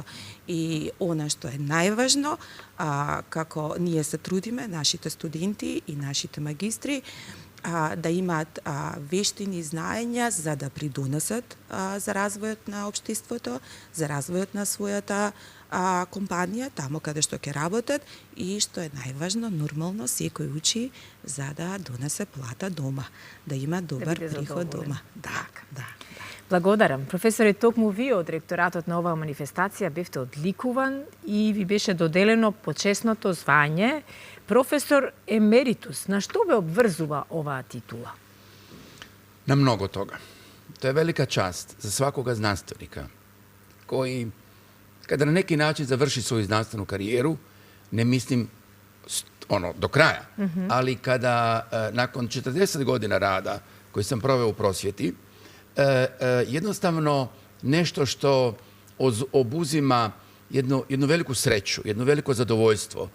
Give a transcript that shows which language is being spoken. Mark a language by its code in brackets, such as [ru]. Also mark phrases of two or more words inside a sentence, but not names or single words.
[mk] И она што е најважно, како ние се трудиме, нашите студенти и нашите магистри, да имаат вештини и знаења за да придонесат за развојот на општеството, за развојот на својата компанија, тамо каде што ќе работат, и што е најважно, нормално секој учи за да донесе плата дома, да има добар приход дома. Да. Благодарам. Професоре, токму вие од ректоратот на оваа манифестација бевте одликуван и ви беше доделено почесното звање професор емеритус. На што ве обврзува оваа титула? [hr] Na mnogo toga. To je velika čast za svakoga znanstvenika koji, kada na neki način završi svoju znanstvenu karijeru, ne mislim do kraja, ali kada nakon 40 godina rada koji sam proveo u prosvjeti, jednostavno nešto što obuzima jednu veliku sreću, jedno veliko zadovoljstvo.